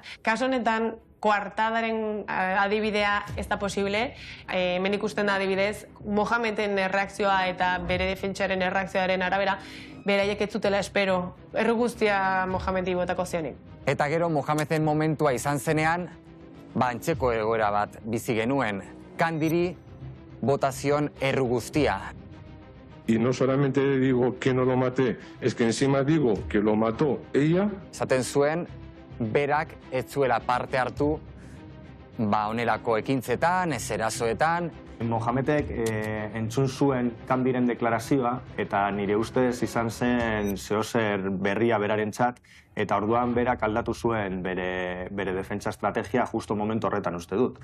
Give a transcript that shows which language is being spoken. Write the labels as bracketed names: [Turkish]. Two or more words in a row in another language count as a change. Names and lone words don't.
[Basque] Kaso honetan, koartadaren adibidea ez da posible, hemen ikusten da adibidez, Mohameden erreakzioa eta bere defentsaren erreakzioaren arabera, beraiek ez zutela espero, erru guztia Mohamedi botako zionik. Eta gero Mohameden momentua izan zenean, antzeko egoera bat bizi genuen. Kandiri botazion erru guztia. [Spanish] Y no solamente digo que no lo maté, es que encima digo que lo mató ella. [Basque] Esaten zuen, berak ez zuela parte hartu onelako ekintzetan, ez erasoetan. Mohamedek entzun zuen Kandiren deklarazioa eta nire ustez izan zen zeozer berria berarentzat eta orduan berak aldatu zuen bere defentsa estrategia justo momentu horretan uste dut.